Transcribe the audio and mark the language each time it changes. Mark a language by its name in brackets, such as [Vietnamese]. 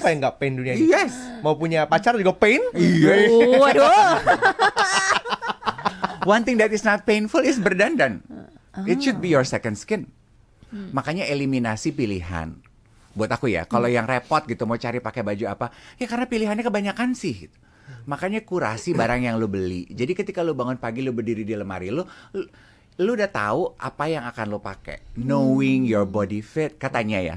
[Indonesian] Apa yang nggak pain dunia ini? [English] Yes. [Indonesian] Mau punya pacar juga pain? Iya. Waduh. [English] One thing that is not painful is [Indonesian] berdandan. [English] It should be your second skin. [Indonesian] Makanya eliminasi pilihan. Buat aku ya, kalau yang repot gitu mau cari pakai baju apa, ya karena pilihannya kebanyakan sih. Gitu. Makanya kurasi barang yang lu beli. Jadi ketika lu bangun pagi, lu berdiri di lemari lu udah tahu apa yang akan lo pakai. [English] Knowing your body fit, [Indonesian] katanya ya.